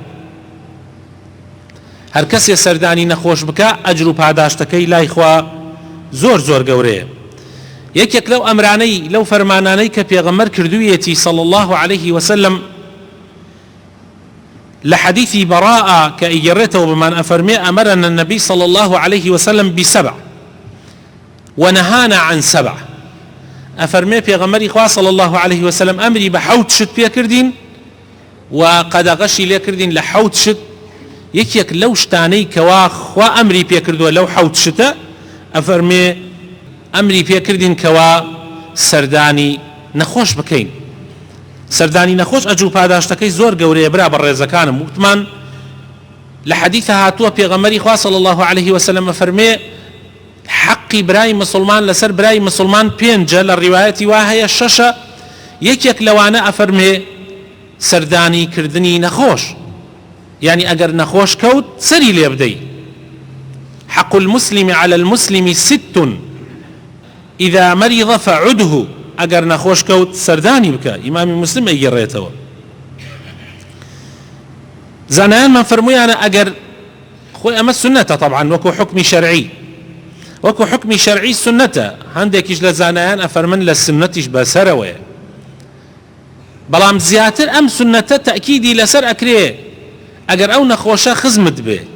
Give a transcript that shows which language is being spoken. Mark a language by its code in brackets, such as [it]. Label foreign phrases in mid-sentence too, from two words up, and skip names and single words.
[ckb] هەر کەسێ سەردانی نەخۆش بکە ئەجر و پاداشتەکەی لای خوا زۆر زۆر گەورەیە. یەکێک لەو ئەمرانەی لەو فەرمانانەی کە پێغەمبەر کردوویەتی [ar] صلی الله عليه وسلم [ckb] لە حەدیثی بەڕاءە کە ئیگەڕێتەوە بمان ئەفەرمێ: [ar] ئەمەرەنە النەبی صلی الله عليه وسلم بسبع ونهانا عن سبع. [ckb] ئەفەرمێ پێغەمبەری خوا [ar] صلی الله عليه وسلم [ckb] ئەمری بە حەوت شت پێکردین و قەدەغەشی لێ کردین لە حەوت شت. یەکێک لەو شتانەی کەوا خوا ئەمری پێکردووە لەو حەوت شتە، ئەفەرمێ ئەمری پێکردین کەوا سەردانی نەخۆش بکەین. سەردانی نەخۆش ئەجر و پاداشتەکەی زۆر گەورەیە برا بە ڕێزەکانم. وتمان لە حەدیثە هاتووە پێغەمبەری خوا [ar] صلی الله عليه وسلم [ckb] ئەفەرمێ حقی برای مسلمان لەسەر برای مسلمان پێنجە لە ڕیوایەتی وا هەیە شەشە یەکێک لەوانە ئەفەرمێ سەردانی کردنی نەخۆش يعني ئەگەر نەخۆش کەوت سەری لێ بدەی [ar] حق المسلم على المسلم 6 إذا مرض فعده [ckb] ئەگەر نەخۆش کەوت سەردانی بکە ئیمامی مسلم ئەیگەڕێتەوە زانایانمان فەرموویانە ئەگەر خۆی ئەمە سنەتە طبعا وەکو حکمی شەرعی وەکو حکمی شەرعی سنەتە هەندێکیش لە زانایان ئەفەرمن لە سنەتیش بەسەرەوەیە بەڵام زیاتر ئەم سنەتە تەئکیدی لەسەر ئەکرێ ئەگەر ئەو نەخۆشە خزمت بێ